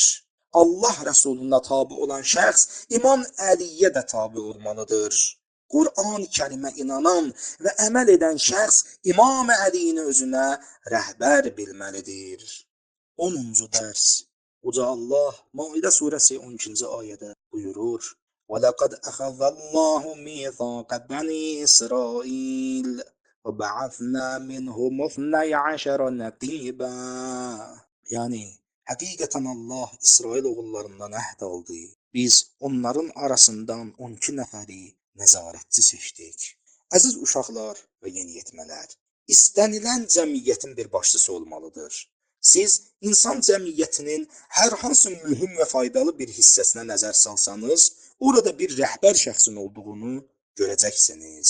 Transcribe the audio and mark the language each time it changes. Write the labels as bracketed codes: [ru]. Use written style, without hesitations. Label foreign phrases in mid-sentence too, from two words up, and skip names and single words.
[az] Allah Rəsuluna tabi olan şəxs İmam Əliyə də tabi olmalıdır. Qur'an-ı Kərimə inanan və əməl edən şəxs İmam Əlini özünə rəhbər bilməlidir. 10-cu dərs. Uca Allah Maidə surəsi 12-ci ayədə buyurur: [ar] وَلَقَدْ أَخَذَ اللَّهُ مِيثَاقَ بَنِي إِسْرَائِيلَ وَبَعَثْنَا مِنْهُمُ 12 نَقِيبًا. [az] Yəni, həqiqətən Allah İsrail oğullarından əhd aldı. Biz onların arasından 12 nəfəri nəzarətçi seçdik. Əziz uşaqlar və yeniyetmələr, istənilən cəmiyyətin bir başçısı olmalıdır. Siz insan cəmiyyətinin hər hansı mühüm və faydalı bir hissəsinə nəzər salsanız, orada bir rəhbər şəxsin olduğunu görəcəksiniz.